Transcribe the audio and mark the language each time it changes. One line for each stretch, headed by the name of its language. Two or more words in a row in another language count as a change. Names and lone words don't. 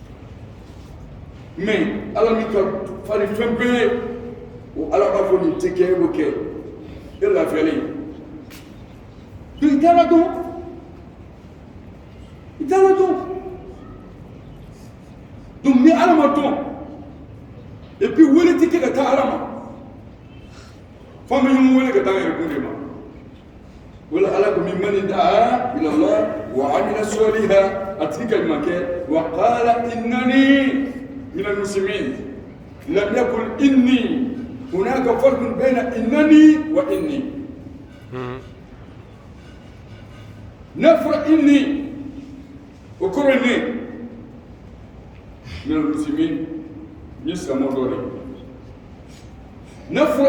Bambara: mais ala mi ka fari fɛn bɛɛ o ala b'a fɔ nin tɛ kɛ e b'o kɛ e lafiyalen donc i t'a la dɔn i t'a la dɔn donc ni ala ma dɔn
French: et puis
Bambara: wele tɛ kɛ ka taa ala ma fo an bɛ ɲɔgɔn wele ka taa an yɛrɛ kun de ma wala ala ko
Arabic: من من دعا إلى الله وعمل صالحا
Bambara: a tigi ka ɲuman kɛ
Arabic: وقال إنني من المسلمين لم يقل إني هناك فرق بين إنني وإني نفر إني وكرني من المسلمين يسمى دوري نفر